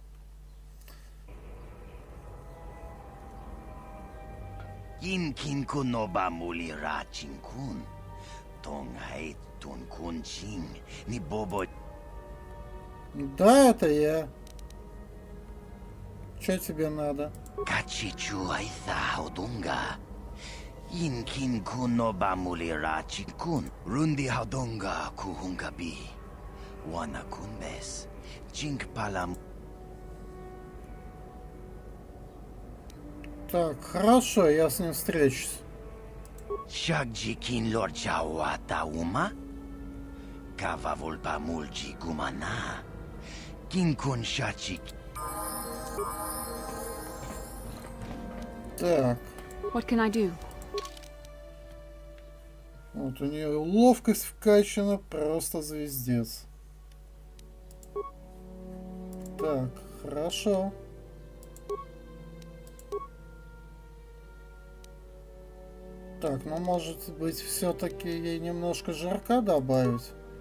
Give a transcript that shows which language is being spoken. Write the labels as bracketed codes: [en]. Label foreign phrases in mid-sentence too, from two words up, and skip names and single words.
[ru] Кин-кин-кун оба мули-ра чин-кун. Тонг-хай тун-кун-чин. Ни бобо. Да, это я. Что тебе надо? Качичу айса хаудунга. Ин-кин-кун оба мули-ра чин-кун. Рунди хаудунга кухунга-би. Вана-кун-бес. Чинг-палам. Так, хорошо, я с ним встречусь. Шагджи кин лорджауа таума? Кава вольпа мульджи гумана? Кин кун шачи. Так. [en] What can I do? [ru] Вот у нее ловкость вкачана, просто звездец. Так, хорошо. Так, ну может быть все-таки ей немножко жирка добавить?